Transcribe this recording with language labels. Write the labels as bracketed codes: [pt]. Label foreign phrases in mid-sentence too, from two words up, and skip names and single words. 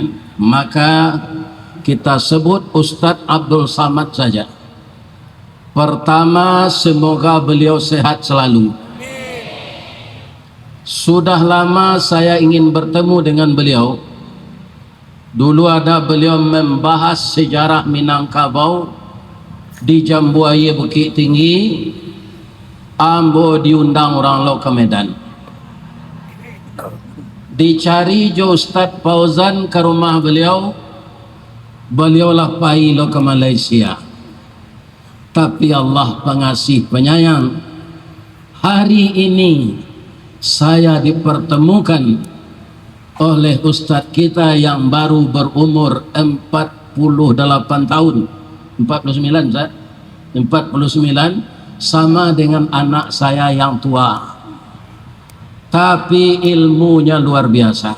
[id] Maka kita sebut Ustadz Abdul Samad saja. Pertama, semoga beliau sehat selalu. Sudah lama saya ingin bertemu dengan beliau. Dulu ada beliau membahas sejarah Minangkabau di Jambuaya Bukit Tinggi. [min] Ambo diundang orang lo ke Medan. Dicari jo Ustaz Fauzan ke rumah beliau. Beliau lah pai lo ke Malaysia. [id] Tapi Allah pengasih penyayang, hari ini saya dipertemukan oleh Ustadz kita yang baru berumur 48 tahun, 49 Ustaz, 49, sama dengan anak saya yang tua, tapi ilmunya luar biasa.